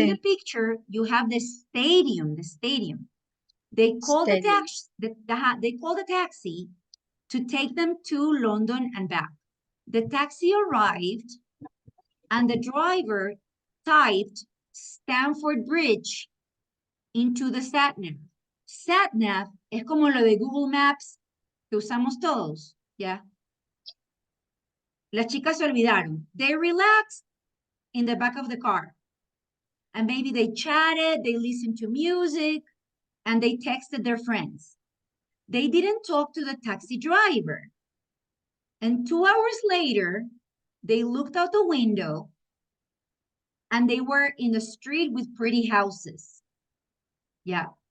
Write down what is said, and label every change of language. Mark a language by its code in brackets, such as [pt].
[en] In the picture, you have the stadium, They called the taxi, they called the taxi to take them to London and back. The taxi arrived and the driver typed Stamford Bridge into the SatNav. [es] SatNav es como lo de Google Maps que usamos todos, ¿ya? Las chicas se olvidaron. [en] They relaxed in the back of the car. And maybe they chatted, they listened to music, and they texted their friends. They didn't talk to the taxi driver. And 2 hours later, they looked out the window and they were in the street with pretty houses. Yeah.